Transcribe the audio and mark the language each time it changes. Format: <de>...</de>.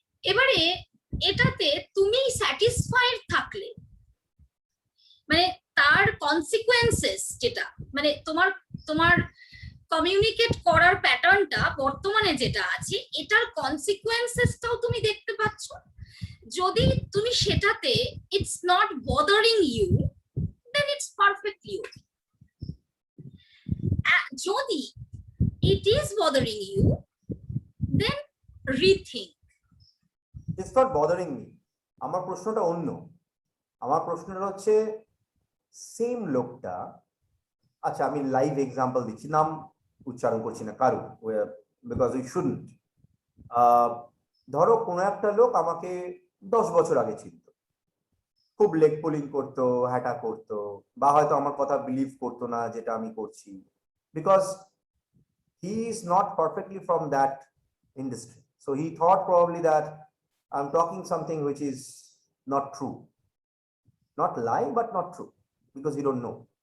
<bn>এবারে এটাতে তুমি স্যাটিসফাইড থাকলে, মানে তার কনসিকুয়েন্সেস যেটা, মানে তোমার কমিউনিকেট করার প্যাটার্নটা বর্তমানে যেটা আছে, এটার কনসিকুয়েন্সেসটাও তুমি দেখতে পাচ্ছ। যদি তুমি সেটাতে</bn> <en>It's not bothering you, then it's perfectly okay. যদি it is bothering you, then rethink. It's not bothering me.</en> <bn>আমার প্রশ্নটা অন্য, আমার প্রশ্নটা হচ্ছে সেম লোকটা, আচ্ছা আমি লাইভ এক্সাম্পল দিচ্ছি, নাম উচ্চারণ করছি না কারো,</bn> <en>Because we shouldn't.</en> <bn>ধরো কোনো একটা লোক আমাকে 10 বছর আগে চিনত, খুব লেগ পুলিং করতো, হ্যাটা করতো, বা হয়তো আমার কথা বিলিভ করতো না যেটা আমি করছি,</bn> <en>Because he is not perfectly from that industry, so he thought probably that I'm talking something which is not true, not lie but not true, because he don't know.</en>